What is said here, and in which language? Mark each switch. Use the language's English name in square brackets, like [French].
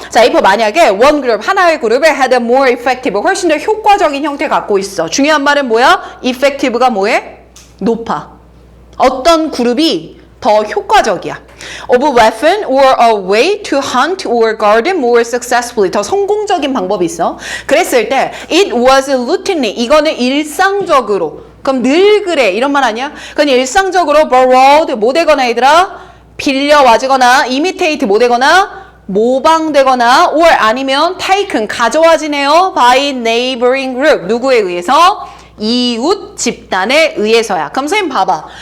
[Korean] 자, if 만약에 [English] one group, [Korean] 하나의 그룹에 [English] had a more effective, [Korean] 훨씬 더 효과적인 형태 갖고 있어. 중요한 말은 뭐야? effective가 뭐해? 높아. 어떤 그룹이 더 효과적이야. [English] of a weapon or a way to hunt or guard more successfully. [Korean] 더 성공적인 방법이 있어. 그랬을 때 [English] it was routinely. [Korean] 이거는 일상적으로. 그럼 늘 그래. 이런 말 아니야? 그건 일상적으로 borrowed 뭐 되거나 얘들아? 빌려와지거나 imitate 뭐 되거나 모방되거나 or 아니면 taken 가져와지네요. [English] by neighboring group. [Korean] 누구에 의해서? 이웃 집단에 의해서야. 그럼 선생님 봐봐.